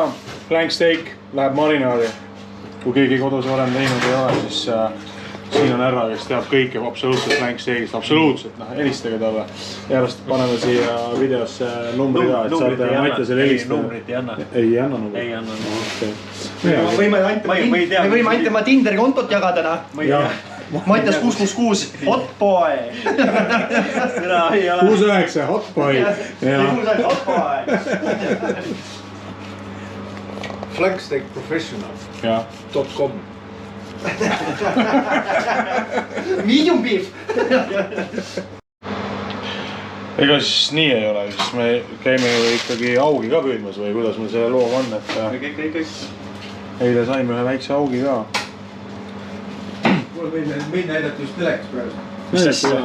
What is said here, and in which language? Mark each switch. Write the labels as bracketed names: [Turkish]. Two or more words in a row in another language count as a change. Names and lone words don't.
[English] Plank steak [Estonian] läheb marinaadi. Kui keegi kodus varem teinud ei ole, siis siin on härra, kes teab kõike absoluutselt plank steakist. Absoluutselt, helistage talle. Järjest paneme siia videosse numbri ka, et saate Mattiasele helistada. Numbrit ei anna. Ei anna numbrit? Ei anna numbrit. Me võime ainult tema Tinderi kontot jagada. Mattias 666, [English] hot boy. 69, hot boy. 69, hot boy. Flanksteakprofessional.com Medium beef. [Estonian] Ega siis nii ei ole, siis me käime ju ikkagi augi ka püüdmas või kuidas meil selle looga on, et Kõik. eile saime ühe väikse augi ka. Mul võin näidata just telekas praegu. Mis see?